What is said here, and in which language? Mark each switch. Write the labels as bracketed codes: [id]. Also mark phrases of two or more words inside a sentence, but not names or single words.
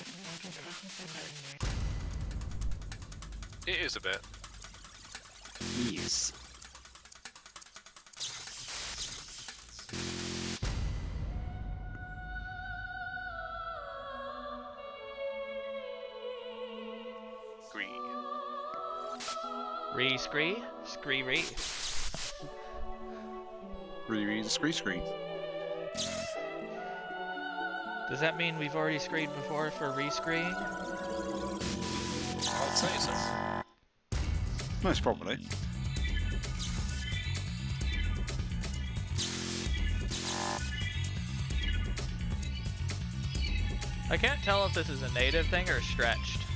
[en] It is a bit. Yes. Re-scree? Scree-ree. Re-read the screen. Does that mean we've already screed before for re-screeing? I'd say so. Most probably. I can't tell if this is a native thing or stretched.